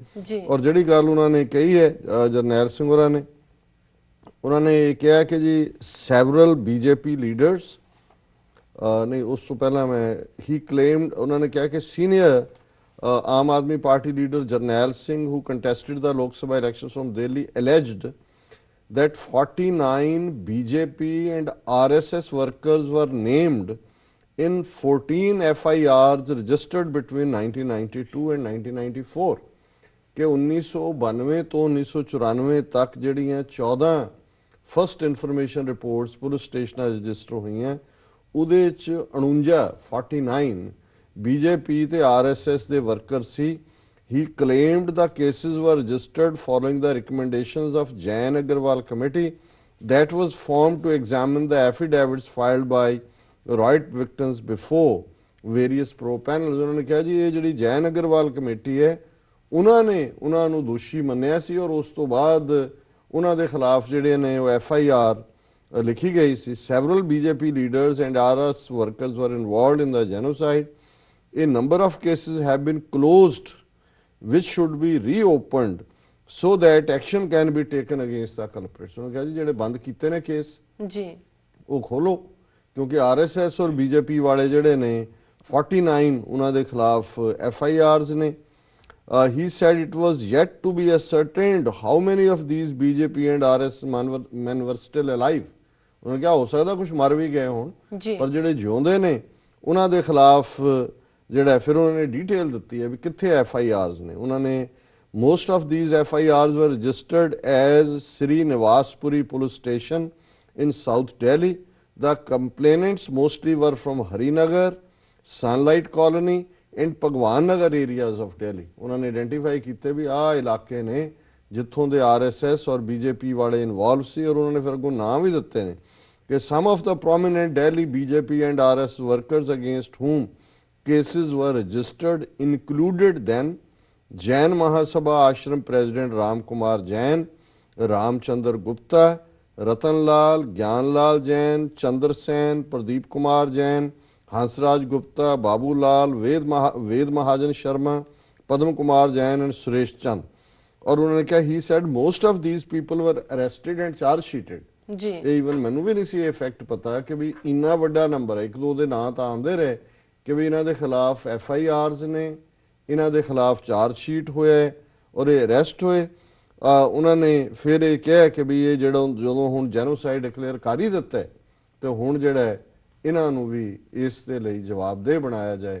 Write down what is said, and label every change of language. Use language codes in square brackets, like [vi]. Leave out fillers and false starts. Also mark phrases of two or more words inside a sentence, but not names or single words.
[pa] ਔਰ ਜਿਹੜੀ ਗੱਲ ਉਹਨਾਂ ਨੇ ਕਹੀ ਹੈ ਜਰਨੈਲ ਸਿੰਘ ਹੋਰਾਂ ਨੇ, ਉਹਨਾਂ ਨੇ ਇਹ ਕਿਹਾ ਕਿ ਜੀ [en] several BJP leaders, [pa] ਨਹੀਂ ਉਸ ਤੋਂ ਪਹਿਲਾਂ ਮੈਂ ਹੀ ਕਲੇਮਡ, ਉਹਨਾਂ ਨੇ ਕਿਹਾ ਕਿ ਸੀਨੀਅਰ ਆਮ ਆਦਮੀ ਪਾਰਟੀ ਲੀਡਰ ਜਰਨੈਲ [en] ਸਿੰਘ who contested the Lok Sabha elections from Delhi alleged that 49 BJP and RSS workers were named in 14 FIRs registered between 1992 and 1994 [pa] ਕਿ 1992 ਤੋਂ 1994 ਤੱਕ ਜਿਹੜੀਆਂ 14 ਫਸਟ ਇਨਫੋਰਮੇਸ਼ਨ ਰਿਪੋਰਟਸ ਪੁਲਿਸ ਸਟੇਸ਼ਨਾਂ ਰਜਿਸਟਰ ਹੋਈਆਂ, ਉਹਦੇ ਚ 49 ਬੀਜੇਪੀ ਤੇ ਆਰਐਸਐਸ ਦੇ ਵਰਕਰ ਸੀ। [en] He claimed the cases were registered following the recommendations of Jain Agarwal committee that was formed to examine the affidavits filed by right victims before various pro panels। [pa] ਉਹਨਾਂ ਨੇ ਕਿਹਾ ਜੀ ਇਹ ਜਿਹੜੀ ਜੈਨ ਅਗਰਵਾਲ ਕਮੇਟੀ ਹੈ ਉਹਨਾਂ ਨੂੰ ਦੋਸ਼ੀ ਮੰਨਿਆ ਸੀ, ਔਰ ਉਸ ਤੋਂ ਬਾਅਦ ਉਹਨਾਂ ਦੇ ਖਿਲਾਫ ਜਿਹੜੇ ਨੇ ਉਹ FIR ਲਿਖੀ ਗਈ ਸੀ। [en] Several BJP leaders and RS workers were involved in the genocide. A number of cases have been closed which should be reopened so that action can be taken against the culprits। [pa] ਉਹਨਾਂ ਕਿਹਾ ਜੀ ਜਿਹੜੇ ਬੰਦ ਕੀਤੇ ਨੇ ਕੇਸ ਜੀ ਉਹ ਖੋਲੋ, ਕਿਉਂਕਿ ਆਰਐਸਐਸ ਔਰ ਬੀਜੇਪੀ ਵਾਲੇ ਜਿਹੜੇ ਨੇ 49 ਉਹਨਾਂ ਦੇ ਖਿਲਾਫ FIRs ਨੇ। [en] He said it was yet to be ascertained how many of these BJP and RSS men were still alive। [pa] ਉਹਨਾਂ ਕਿਹਾ ਹੋ ਸਕਦਾ ਕੁਝ ਮਰ ਵੀ ਗਏ ਹੋਣ, ਪਰ ਜਿਹੜੇ ਜਿਉਂਦੇ ਨੇ ਉਹਨਾਂ ਦੇ ਖਿਲਾਫ ਜਿਹੜਾ ਫਿਰ ਉਹਨਾਂ ਨੇ ਡੀਟੇਲ ਦਿੱਤੀ ਹੈ ਵੀ ਕਿੱਥੇ FIRs ਨੇ। ਉਹਨਾਂ ਨੇ [en] most of these FIRs were registered as Sri Nivaspuri police station in South Delhi। The complainants mostly were from Harinagar, Sunlight Colony and Bhagwan Nagar areas of Delhi। [pa] ਉਹਨਾਂ ਨੇ ਆਇਡੈਂਟੀਫਾਈ ਕੀਤੇ ਵੀ ਆਹ ਇਲਾਕੇ ਨੇ ਜਿੱਥੋਂ ਦੇ RSS ਔਰ BJP ਵਾਲੇ ਇਨਵੋਲਵ ਸੀ, ਔਰ ਉਹਨਾਂ ਨੇ ਫਿਰ ਅੱਗੋਂ ਨਾਂ ਵੀ ਦਿੱਤੇ ਨੇ ਕਿ [en] some of the prominent Delhi BJP and RSS workers against whom cases were registered included then Jain Mahasabha Ashram President Ram Kumar Jain, Ramchandar Gupta, Ratan Lal, Gyan Lal Jain, Chandra Sen, Pradeep Kumar Jain, Hansraj Gupta, Babu Lal, Ved Mahajan Sharma, Padam Kumar Jain and Suresh Chand। [hi] और उन्होंने कहा [en] he said most of these people were arrested and charge sheeted। [pa] जी इवन ਮੈਨੂੰ ਵੀ ਨਹੀਂ ਸੀ ਇਹ ਫੈਕਟ ਪਤਾ ਕਿ ਵੀ ਇੰਨਾ ਵੱਡਾ ਨੰਬਰ ਹੈ। ਇੱਕ ਦੋ ਦੇ ਨਾਂ ਤਾਂ ਆਉਂਦੇ ਰਹੇ ਕਿ ਵੀ ਇਹਨਾਂ ਦੇ ਖਿਲਾਫ FIRs ਨੇ, ਇਹਨਾਂ ਦੇ ਖਿਲਾਫ ਚਾਰਜ ਸ਼ੀਟ ਹੋਇਆ ਔਰ ਇਹ ਅਰੈਸਟ ਹੋਏ। ਉਹਨਾਂ ਨੇ ਫਿਰ ਇਹ ਕਿਹਾ ਕਿ ਵੀ ਇਹ ਜਿਹੜਾ ਜਦੋਂ ਹੁਣ [en] genocide declare [pa] ਕਰ ਹੀ ਦਿੱਤਾ ਤੇ ਹੁਣ ਜਿਹੜਾ ਇਹਨਾਂ ਨੂੰ ਵੀ ਇਸ ਦੇ ਲਈ ਜਵਾਬਦੇਹ ਬਣਾਇਆ ਜਾਏ।